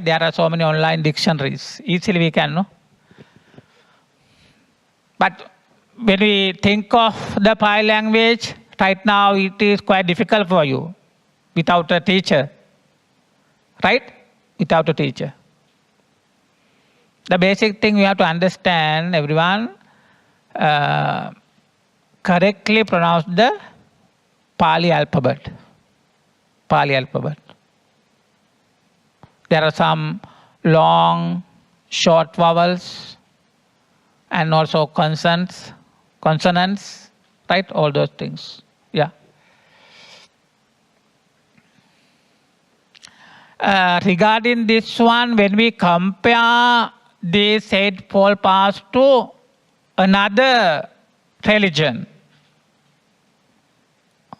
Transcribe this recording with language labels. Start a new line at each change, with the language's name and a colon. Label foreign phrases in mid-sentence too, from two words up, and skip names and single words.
English: There are so many online dictionaries. Easily we can, But when we think of the Pali language, right now it is quite difficult for you without a teacher. Right? Without a teacher. The basic thing we have to understand, everyone, correctly pronounce the Pali alphabet. Pali alphabet. There are some long, short vowels and also consonants, right? All those things. Yeah. Regarding this one, when we compare these Eightfold Paths to another religion, right?